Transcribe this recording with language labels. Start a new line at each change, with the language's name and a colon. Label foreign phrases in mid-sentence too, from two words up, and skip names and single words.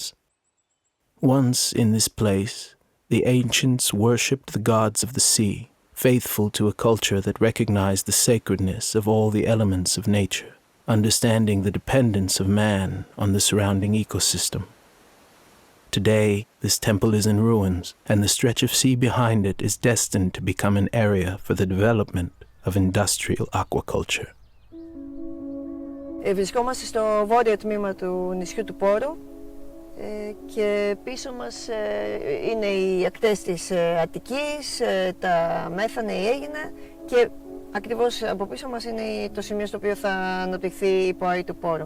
English: Once in this place, the ancients worshipped the gods of the sea, faithful to a culture that recognized the sacredness of all the elements of nature, understanding the dependence of man on the surrounding ecosystem. Today, this temple is in ruins, and the stretch of sea behind it is destined to become an area for the development of industrial aquaculture.
Greek: Βρισκόμαστε στο βόρειο τμήμα του νησιού του Πόρου και πίσω μας είναι οι ακτές της Αττικής, τα Μέθανα, η Αίγινα και ακριβώς από πίσω μας είναι το σημείο στο οποίο θα αναπτυχθεί η ποαή του Πόρου.